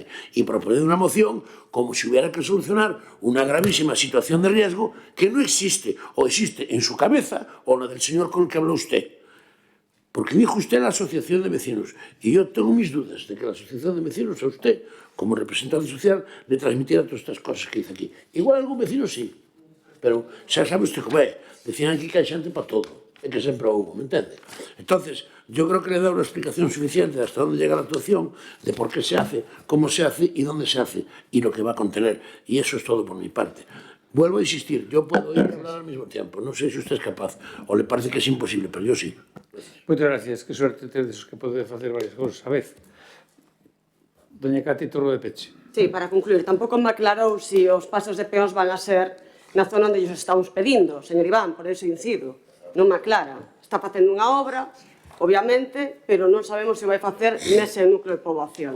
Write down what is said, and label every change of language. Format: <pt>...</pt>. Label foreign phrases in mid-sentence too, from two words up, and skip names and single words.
<es>Y proponer una moción como si hubiera que solucionar una gravísima situación de riesgo que no existe, o existe en su cabeza, o la del señor con el que habló usted. Porque dijo usted la asociación de vecinos, y yo tengo mis dudas de que la asociación de vecinos a usted, como representante social, le transmitiera todas estas cosas que dice aquí. Igual algún vecino sí,</es> <gl>pero xa sabe usted como é, decían aquí que hai xente para todo, e que sempre houve, me entende?</gl> <es>Entonces, yo creo que le da una explicación suficiente de hasta dónde llega la actuación, de por qué se hace, cómo se hace y dónde se hace, y lo que va a contener, y eso es todo por mi parte. Vuelvo a insistir, yo puedo ir a hablar al mismo tiempo, no sé si usted es capaz, o le parece que es imposible, pero yo sí.</es> <gl>Moitas gracias, que suerte tedes que pode facer varias cousas a vez. Doña Cati, torno de peche. Sí, para concluir, tampouco me aclarou se os pasos de peóns van a ser na zona onde os estamos pedindo, señor Iván, por eso incido. Non me aclara. Está facendo unha obra, obviamente, pero non sabemos se vai facer nese núcleo de poboación.</gl>